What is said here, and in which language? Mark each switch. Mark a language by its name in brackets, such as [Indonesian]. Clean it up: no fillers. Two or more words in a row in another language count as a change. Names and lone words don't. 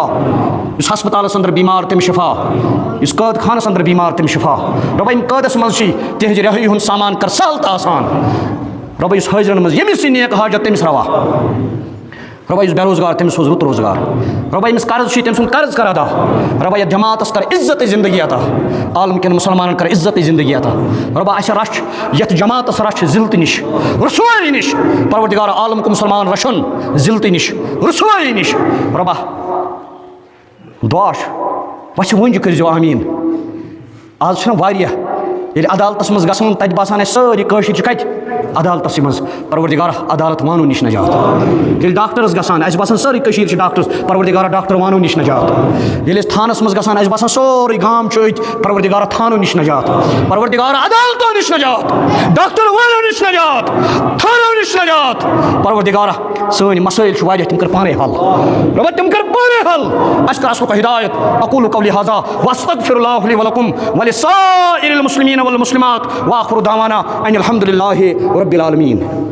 [Kashmiri] یُس ہسپتالَس اندر بیمار تٔمِس شِفا یُس قٲد خانَس اندر بیمار تٔمِس شِفا رۄبا یِم قٲدَس منٛز چھِ تِہنٛزِ رِہٲیی ہُنٛد سامان کر سہل تہٕ آسان رۄبا یُس حٲضرَن منٛز ییٚمِس یہِ نیک حاجت تٔمِس روا رۄبا یُس بے روزگار تٔمِس سوز رُت روزگار رۄبا ییٚمِس قرض چھُے تٔمۍ سُنٛد قرض کر ادا رۄبا یَتھ جماعتَس کر عزتٕچ زندگی عطا عالم کٮ۪ن مُسلمانَن کر عزتٕچ زندگی عطا رۄبا اَسہِ رچھ یَتھ جماعتَس رچھ ذلتہٕ نِش رسوٲیی نِش پروردِگارا عالم کو مُسلمان رچھُن ذلتہٕ نِش رسوٲیی نِش رۄبا دُعا چھُ وَژھِ وٕنجہِ کٔرۍزیو آمیٖن آز چھُنہ واریاہ ییٚلہِ عدالتَس منٛز گژھان تَتہِ باسان اَسہِ سٲری کٲشِرۍ چھِ کَتہِ عدالتَسٕے منٛز پروردِگارا عدالت وانو نِش نجات ییٚلہِ ڈاکٹرَس گژھان اَسہِ باسان سٲری کٔشیٖرِ چھِ ڈاکٹرس پروردِگارا ڈاکٹر وانو نِش نجات ییٚلہِ أسۍ تھانَس منٛز گژھان اَسہِ باسان سورُے گام چھُ أتۍ پروردِگارا تھانو نِش نجات پروردِگارا عدالتو نِش نجات ڈاکٹر وانو نِش نجات تھانو نِش نجات پروردِگارا سٲنۍ مسٲیِل چھِ واریاہ تِم کر پانے حل رۄبا تِم کر پانے حل اَسہِ کر اصلُک ہدایت [Arabic] اقول قولی ھذا واستغفر اللہ لی ولکم ولسائر المسلمین والمسلمات وآخر دعوانا ان الحمد للہ رب العالمین.